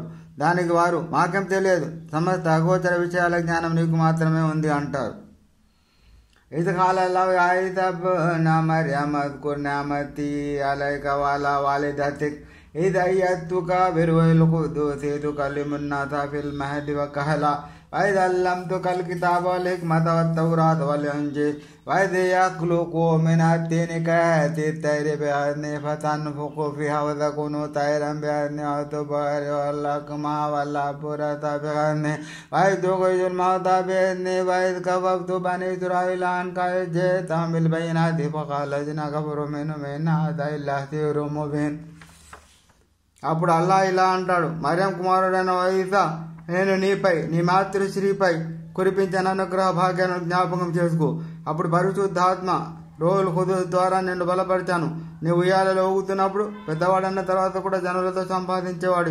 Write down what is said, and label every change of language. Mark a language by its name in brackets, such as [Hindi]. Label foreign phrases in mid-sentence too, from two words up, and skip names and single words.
[Telugu] దానికి వారు మాకేం తెలియదు, సమస్త అగోచర విషయాల జ్ఞానం నీకు మాత్రమే ఉంది అంటారు. [Arabic] ఇది قال الله يا عيسى ابن مريم اذكر نعمتي عليك وعلى والدتك إذ أيدتك بروح القدس تكلم الناس في المهد وكهلا وإذ علمتك الكتاب والحكمة والتوراة والإنجيل وإذ يخلق من الطين كهيئة الطير بإذني فتنفخ فيها وتكون طيرا بإذني وتبرئ الأكمه والأبرص بإذني وإذ تخرج الموتى بإذني وإذ كففت بني إسرائيل عنك إذ جئتهم بالبينات فقال الذين كفروا منهم إن هذا إلا سحر مبين. [Telugu] అప్పుడు అల్లాహ్ ఇలా అంటాడు, మర్యం కుమారుడైన ఈసా, నేను నీపై నీ మాతృశ్రీపై కురిపించిన అనుగ్రహ భాగ్యాన్ని జ్ఞాపకం చేసుకో. అప్పుడు పరిశుద్ధాత్మ రోహుల్ ఖుదూస్ ద్వారా నిన్ను బలపరిచాను. నీ ఉయ్యాలలో ఊగుతున్నప్పుడు పెద్దవాడన్న తర్వాత కూడా జనులతో సంపాదించేవాడు.